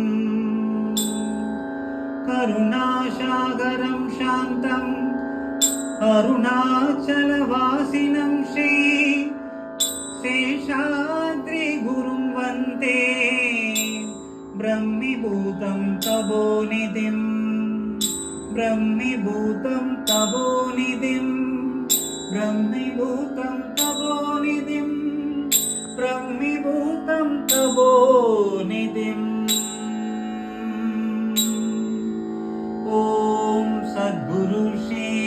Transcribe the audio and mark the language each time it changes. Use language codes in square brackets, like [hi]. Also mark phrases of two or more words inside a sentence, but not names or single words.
[sa] करुणासागरं शान्तं अरुणाचलवासिनं श्री शेषाद्रि गुरुं वन्दे ब्रह्मीभूतं तपोनिधिं ब्रह्मीभूतं तपोनिधिं ब्रह्मीभूतं तपोनिधिं ब्रह्मीभूतं तपोनिधिम् ॐ सद्गुरु श्री